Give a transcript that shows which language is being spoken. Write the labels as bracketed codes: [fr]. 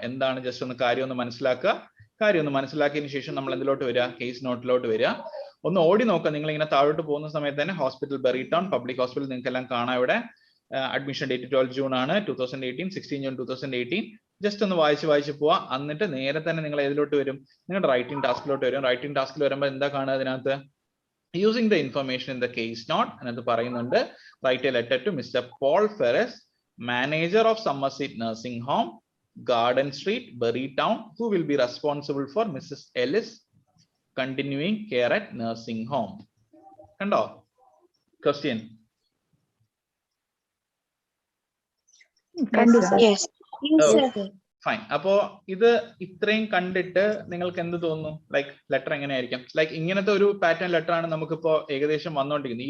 [ml] എന്താണ് ജസ്റ്റ് ഒന്ന് കാര്യം ഒന്ന് മനസ്സിലാക്കുക. കാര്യം ഒന്ന് മനസ്സിലാക്കിയതിനു ശേഷം നമ്മൾ എന്തിലോട്ട് വരിക, കേസ് നോട്ടിലോട്ട് വരിക. ഒന്ന് ഓടി നോക്കുക. നിങ്ങൾ ഇങ്ങനെ താഴോട്ട് പോകുന്ന സമയത്ത് തന്നെ ഹോസ്പിറ്റൽ ബെറിടൗൺ പബ്ലിക് ഹോസ്പിറ്റൽ നിങ്ങൾക്ക് എല്ലാം കാണാം. ഇവിടെ അഡ്മിഷൻ ഡേറ്റ് 12 ജൂൺ ആണ് 2018, 16 ജൂൺ 2018. ജസ്റ്റ് ഒന്ന് വായിച്ച് പോവാ. എന്നിട്ട് നേരെ തന്നെ നിങ്ങൾ ഏതിലോട്ട് വരും, നിങ്ങളുടെ റൈറ്റിംഗ് ടാസ്കിലോട്ട് വരും. റൈറ്റിംഗ് ടാസ്കിൽ വരുമ്പോൾ എന്താ കാണുക, അതിനകത്ത് [en] using the information in the case note another [ml] പറയുന്നുണ്ട്, [en] write a letter to Mr. Paul Ferris, manager of Somerset Nursing Home, Garden Street, Bury Town, who will be responsible for Mrs. Ellis continuing care at nursing home. [ml] കണ്ടോ question? [en] Yes. [ml] Fine. അപ്പോ ഇത് ഇത്രയും കണ്ടിട്ട് നിങ്ങൾക്ക് എന്ത് തോന്നുന്നു, like letter എങ്ങനെയായിരിക്കും? Like ഇങ്ങനത്തെ ഒരു പാറ്റേൺ ലെറ്റർ ആണ് നമുക്കിപ്പോ ഏകദേശം വന്നുകൊണ്ടിരിക്കുന്നത്.